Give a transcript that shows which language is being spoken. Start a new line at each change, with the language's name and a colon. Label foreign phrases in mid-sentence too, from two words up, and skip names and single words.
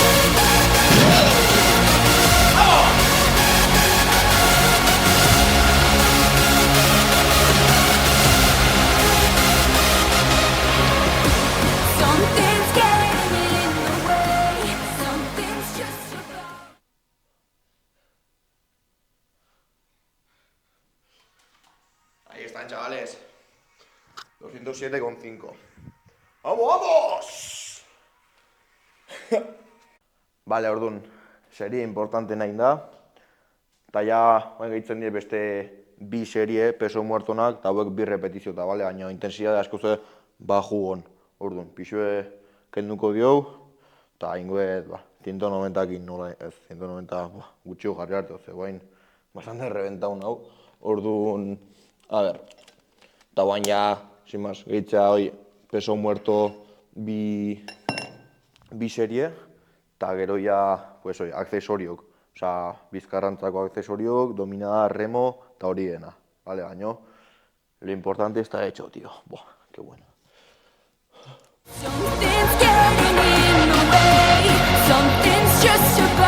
English: Something's getting in the way. Something's just about.
Spanish: Ahí están, chavales. 207,5. ¡Vamos, vamos! Vale,
Basque: orduan, serie importante nahi da. Eta ja, gehitzen dira beste bi serie
Spanish: peso muertonak,
Basque: eta hauek bi repetizio eta, bale? Baina intensidade asko ze bajugon. Orduan, pixue kenduko diou, eta ingoet, 190-ekin nola ez, 190 gutxio jarri hartu, ze guain, bastante reventaun hau. Orduan, a ber, eta guain ja,
Spanish: sin más,
Basque: gehitzea hoi,
Spanish: peso muerto
Basque: bi serie, eta gero ja, pues hoi, aksesoriok. Osa, bizkarrantzako aksesoriok, dominada, remo, eta hori dena. Vale, baino,
Spanish: lo importante está hecho, tío. Buah, qué bueno.
English: Something's getting in the way. Something's just